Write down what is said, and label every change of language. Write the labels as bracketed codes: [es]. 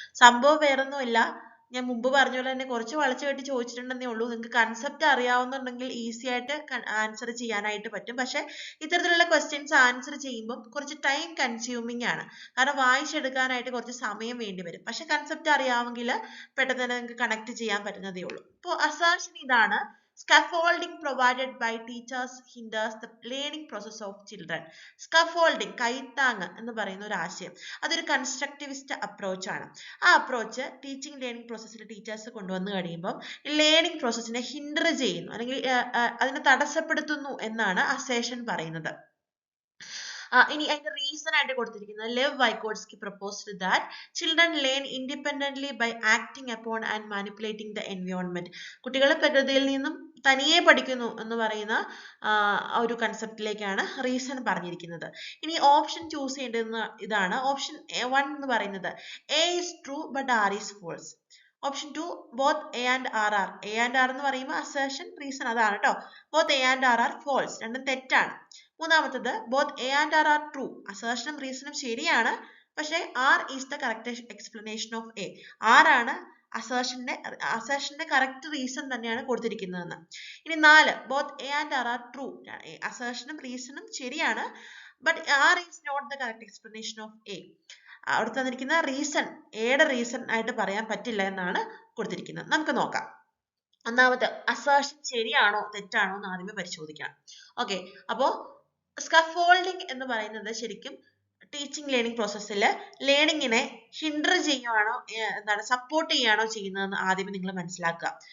[ml] സംഭവം വേറൊന്നുമില്ല, ഞാൻ മുമ്പ് പറഞ്ഞ പോലെ തന്നെ കുറച്ച് വളച്ചു കെട്ടി ചോദിച്ചിട്ടുണ്ടെന്നേ ഉള്ളൂ. നിങ്ങൾക്ക് കൺസെപ്റ്റ് അറിയാവുന്നുണ്ടെങ്കിൽ ഈസി ആയിട്ട് ആൻസർ ചെയ്യാനായിട്ട് പറ്റും. പക്ഷെ ഇത്തരത്തിലുള്ള ക്വസ്റ്റ്യൻസ് ആൻസർ ചെയ്യുമ്പോൾ കുറച്ച് ടൈം കൺസ്യൂമിങ് ആണ്, കാരണം വായിച്ചെടുക്കാനായിട്ട് കുറച്ച് സമയം വേണ്ടി വരും. പക്ഷെ കൺസെപ്റ്റ് അറിയാമെങ്കിൽ പെട്ടെന്ന് തന്നെ നിങ്ങൾക്ക് കണക്ട് ചെയ്യാൻ പറ്റുന്നതേ ഉള്ളൂ. ഇപ്പോൾ അസേർഷൻ ഇതാണ്: [en] scaffolding provided by teachers hinders the learning process of children. [ml] Scaffolding, കൈത്താങ്ങ് എന്ന് പറയുന്ന ഒരു ആശയം, അതൊരു കൺസ്ട്രക്റ്റിവിസ്റ്റ് അപ്രോച്ച് ആണ്. ആ അപ്രോച്ച് ടീച്ചിങ് ലേണിംഗ് പ്രോസസ്സിൽ ടീച്ചേഴ്സ് കൊണ്ടുവന്ന് കഴിയുമ്പോൾ ലേണിംഗ് പ്രോസസ്സിനെ ഹിൻഡർ ചെയ്യുന്നു, അല്ലെങ്കിൽ അതിനെ തടസ്സപ്പെടുത്തുന്നു എന്നാണ് അസേർഷൻ പറയുന്നത്. ഇനി അതിന്റെ റീസൺ ആയിട്ട് കൊടുത്തിരിക്കുന്നത് [en] Lev Vygotsky proposed that children learn independently by acting upon and manipulating the environment. [ml] കുട്ടികൾ പ്രകൃതിയിൽ നിന്നും തനിയെ പഠിക്കുന്നു എന്ന് പറയുന്ന ഒരു കൺസെപ്റ്റിലേക്കാണ് റീസൺ പറഞ്ഞിരിക്കുന്നത്. ഇനി ഓപ്ഷൻ ചൂസ് ചെയ്യേണ്ടത് ഇതാണ്. ഓപ്ഷൻ 1 എന്ന് പറയുന്നത് [en] A is true but R is false. Option 2 both A and R are. [ml] A and R എന്ന് പറയുമ്പോൾ അസേർഷൻ റീസൺ അതാണ് കേട്ടോ. [en] both A and R are false, [ml] രണ്ടും തെറ്റാണ്. മൂന്നാമത്തത് [en] both A and R are true. [ml] അസേർഷനും റീസണും ശരിയാണ്, പക്ഷേ [en] R is the correct explanation of A. [ml] R ആണ് അസേർഷന്റെ കറക്റ്റ് റീസൺ തന്നെയാണ് കൊടുത്തിരിക്കുന്നതെന്ന്. [en] ഇനി 4 both A and R are true. [ml] അസേർഷനും റീസണും ശരിയാണ്, [en] but R is not the correct explanation of A. [ml] അവിടെ തന്നിരിക്കുന്ന reason എയുടെ reason ആയിട്ട് പറയാൻ പറ്റില്ല എന്നാണ് കൊടുത്തിരിക്കുന്നത്. നമുക്ക് നോക്കാം. ഒന്നാമത്തെ അസേർഷൻ ശരിയാണോ തെറ്റാണോ എന്ന് ആദ്യമേ പരിശോധിക്കണം. ഓക്കെ, അപ്പോ സ്കഫോൾഡിംഗ് എന്ന് പറയുന്നത് ശരിക്കും ടീച്ചിങ് ലേണിംഗ് പ്രോസസ്സിൽ ലേണിങ്ങിനെ ഹിൻഡർ ചെയ്യുവാണോ സപ്പോർട്ട് ചെയ്യുകയാണോ ചെയ്യുന്നതെന്ന് ആദ്യമേ നിങ്ങൾ മനസ്സിലാക്കുക.